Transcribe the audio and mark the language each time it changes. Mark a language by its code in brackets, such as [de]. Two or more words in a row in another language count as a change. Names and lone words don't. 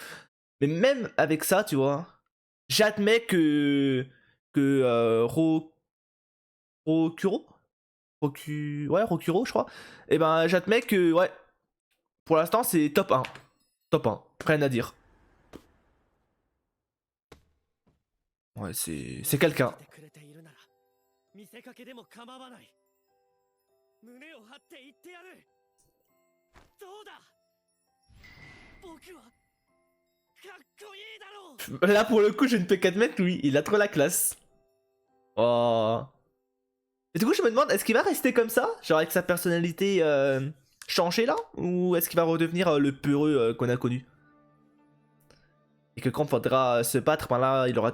[fr] Mais même avec ça tu vois, j'admets que Rokuro ouais Rokuro je crois. Et ben j'admets que ouais, pour l'instant c'est top 1. Top 1, rien à dire. Ouais, c'est quelqu'un. [ja] 見せかけでも構わない。胸を張って言ってやる。どうだ。僕はかっこいいだろう。 [fr] Là pour le coup je ne peux qu'admettre lui, il a trop la classe. Oh. Et du coup je me demande, est-ce qu'il va rester comme ça? Genre avec sa personnalité changée là? Ou est-ce qu'il va redevenir le peureux qu'on a connu? Et que quand il faudra se battre, ben là il aura...